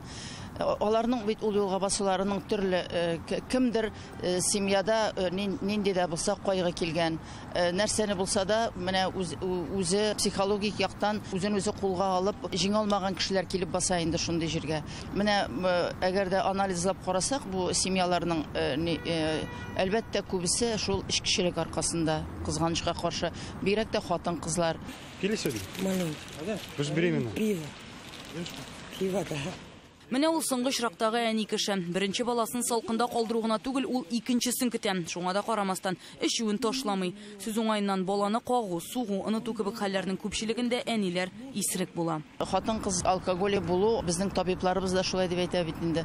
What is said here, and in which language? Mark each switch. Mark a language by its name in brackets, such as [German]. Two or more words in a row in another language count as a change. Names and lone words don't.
[Tatar] Аларның бит ул юлга басуларының төрле кемдер семьяда нинди дә булса кайгы килгән, нәрсәне булса да менә үзе психологик яктан үзен үзе кулга алып җиңә алмаган кешеләр килеп баса инде шундый җиргә. Менә әгәр дә анализлап карасак, бу семьяларның әлбәттә күбесе шул эчкечелек аркасында, кызганычка каршы, бигрәк тә хатын-кызлар. [Russian] Пили сегодня? Маленький. Вы же беременна. Пиво, да. [Tatar] Менә ул соңгы очрактагы әни кеше. Беренче баласын салкында калдыру гына түгел, ул икенчесен көтә. Шуңа да карамастан эчүен ташламый. Сүз уңайыннан баланы кагу, сугу, оныту кебек хәлләрнең күпчелегендә әниләр исерек була. Хатын-кыз алкоголе булу безнең табибларыбыз да шулай дип әйтә бит инде.